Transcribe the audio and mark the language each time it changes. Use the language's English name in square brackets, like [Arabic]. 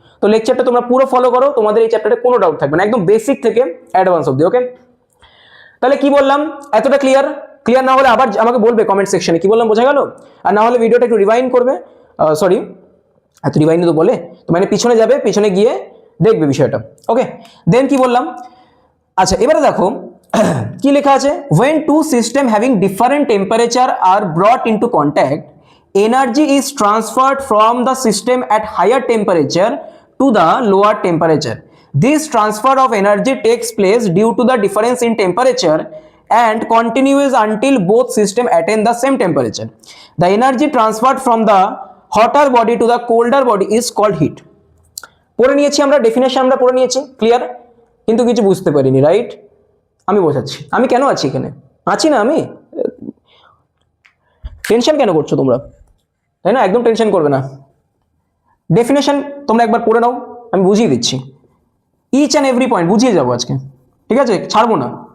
[Bangla] তো লেকচারটা তোমরা পুরো ফলো করো, তোমাদের এই চ্যাপ্টারে কোনো ডাউট থাকবে না, একদম বেসিক থেকে অ্যাডভান্স অবধি। ওকে, তাহলে কি বললাম, এতটা ক্লিয়ার? ক্লিয়ার না হলে আবার আমাকে বলবে কমেন্ট সেকশনে কি বললাম, বোঝা গেল? আর না হলে ভিডিওটা একটু রিভাইন্ড করবে, সরি এত রিভাইন্ড তো বলে, তো মানে পিছনে যাবে, পিছনে গিয়ে দেখবে বিষয়টা। ওকে, দেন কি বললাম, আচ্ছা এবারে দেখো কি লেখা আছে, [English] when two system having different temperature are brought into contact, energy is transferred from the system at higher temperature to the lower temperature. This transfer of energy takes place due to the difference in temperature and continues until both system attain the same temperature. The energy transferred from the hotter body to the colder body is called heat. [Bangla] পড়ে নিয়েছি আমরা, definition আমরা পড়ে নিয়েছি, clear? কিন্তু কিছু বুঝতে পারিনি, রাইট? আমি বোঝাচ্ছি, আমি কেন আছি এখানে, আছি না আমি, টেনশন কেন করছো তোমরা, তাই না? একদম টেনশন করবে না, ডেফিনেশন তোমরা একবার পড়ে নাও, আমি বুঝিয়ে দিচ্ছি, ইচ অ্যান্ড এভরি পয়েন্ট বুঝিয়ে যাবো আজকে, ঠিক আছে? ছাড়বো না।